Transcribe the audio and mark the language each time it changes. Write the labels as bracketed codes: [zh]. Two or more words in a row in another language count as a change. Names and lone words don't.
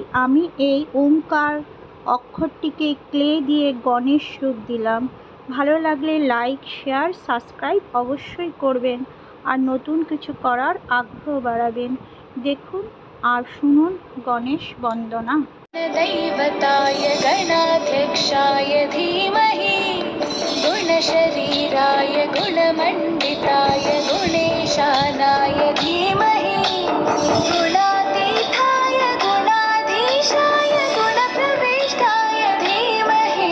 [bn] আমি এই ওঙ্কার অক্ষরটিকে ক্লে দিয়ে গণেশ রূপ দিলাম। ভালো লাগলে লাইক, শেয়ার, সাবস্ক্রাইব অবশ্যই করবেন আর নতুন কিছু করার আগ্রহ বাড়াবেন। দেখুন আর শুনুন গণেশ বন্দনা। [sa] दैवताय गणाध्यक्षाय धीमहि गुणशरीराय गुणमण्डिताय गुणेशानाय धीमहि गुणातीताय गुणाधीशाय गुणप्रविष्टाय धीमहि